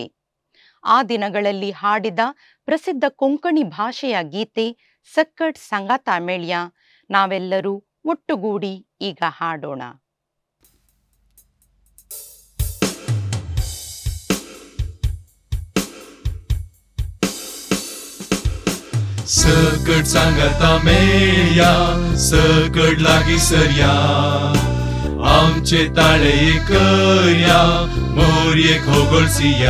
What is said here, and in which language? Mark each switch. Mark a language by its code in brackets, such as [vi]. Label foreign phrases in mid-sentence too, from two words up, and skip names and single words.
[kn] ಆ ದಿನಗಳಲ್ಲಿ ಹಾಡಿದ ಪ್ರಸಿದ್ಧ ಕೊಂಕಣಿ ಭಾಷೆಯ ಗೀತೆ ಸಕ್ಕಟ್ ಸಂಗಾ ತಾಮೇಳ್ಯ ನಾವೆಲ್ಲರೂ ಒಟ್ಟುಗೂಡಿ ಈಗ ಹಾಡೋಣ. [kok] सकट सांगता मेळया, सकट लागी सरया, आमचे ताळे करया, मोरयेक होगळसिया.